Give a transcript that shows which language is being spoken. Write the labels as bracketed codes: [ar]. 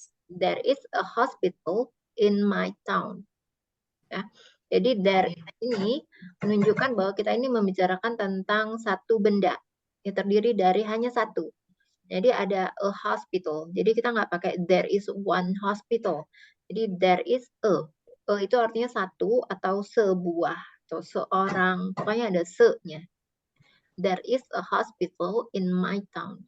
[en] There is a hospital in my town. [id] Ya. Jadi there ini menunjukkan bahwa kita ini membicarakan tentang satu benda yang terdiri dari hanya satu. Jadi ada a hospital. Jadi kita nggak pakai [en] there is one hospital. [id] Jadi [en] there is a. [id] A itu artinya satu atau sebuah atau seorang. Pokoknya ada se-nya. [en] There is a hospital in my town.